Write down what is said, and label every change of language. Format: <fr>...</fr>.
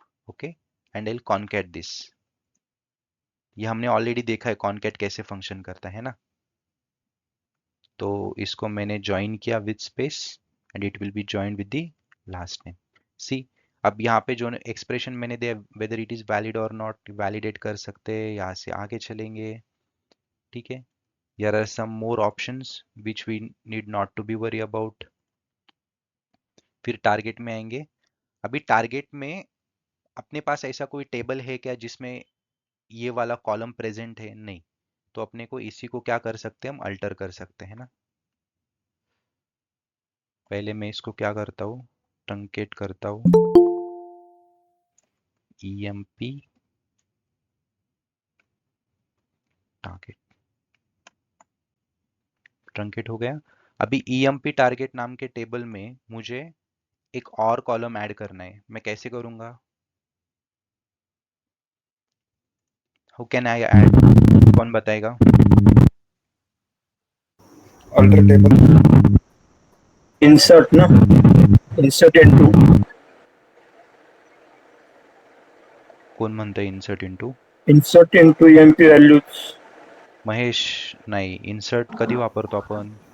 <hi>Okay,</hi> <en>And I concat this.</en> <hi>ये हमने already देखा है कॉन्कैट कैसे फंक्शन करता है ना। तो इसको मैंने ज्वाइन किया</hi> <en>With space, and it will be join with the last name.</en> <hi>सी, अब यहाँ पे जो एक्सप्रेशन मैंने दिया,</hi> <en>whether it is valid और not,</en> <hi>वैलिडेट कर सकते हैं। यहाँ से आगे चलेंगे। ठीक है,</hi> <en>here are some more options which we need not to be worry about।</en> <hi>फिर टारगेट में आएंगे। अभी टारगेट में अपने पास ऐसा कोई टेबल है क्या जिसमें ये वाला कॉलम प्रेजेंट है? नहीं, तो अपने को इसी को क्या कर सकते हैं? हम अल्टर कर सकते हैं ना। पहले मैं इसको क्या करता हूँ? ट्रंकेट करता हूँ, emp टारगेट, ट्रंकेट हो गया। अभी emp टारगेट नाम के टेबल में मुझे एक और कॉलम ऐड करना है। मैं कैसे करूंगा?</hi> <en>How can I add?</en> <hi>कौन बताएगा?</hi> <en>alter table, insert ना, insert into,</en> <mr>कोण म्हणतंय insert into?</mr> <en>insert into emp values,</en> <mr>Mahesh, नाही, इन्सर्ट कधी वापरतो आपण?</mr>